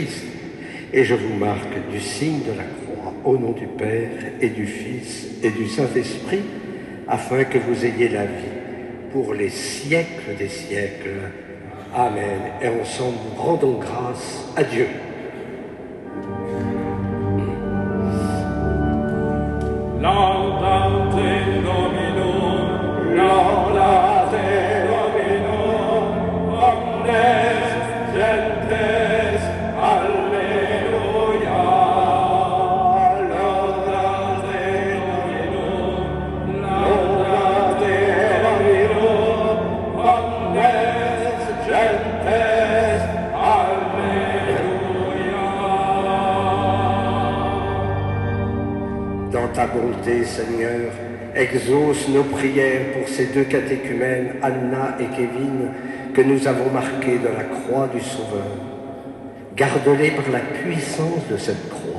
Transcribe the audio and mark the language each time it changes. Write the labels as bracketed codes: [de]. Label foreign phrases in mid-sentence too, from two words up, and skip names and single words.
[fr] Et je vous marque du signe de la croix au nom du Père et du Fils et du Saint-Esprit, afin que vous ayez la vie pour les siècles des siècles. Amen. Et ensemble, nous rendons grâce à Dieu. [la] Laudate Dominum, laudate Dominum, omnes gentes, alleluia. Laudate Dominum, laudate Dominum, omnes gentes, alleluia. [fr] Dans ta bonté, Seigneur, exauce nos prières pour ces deux catéchumènes, Anna et Kevin, que nous avons marqués de la croix du Sauveur. Garde-les par la puissance de cette croix.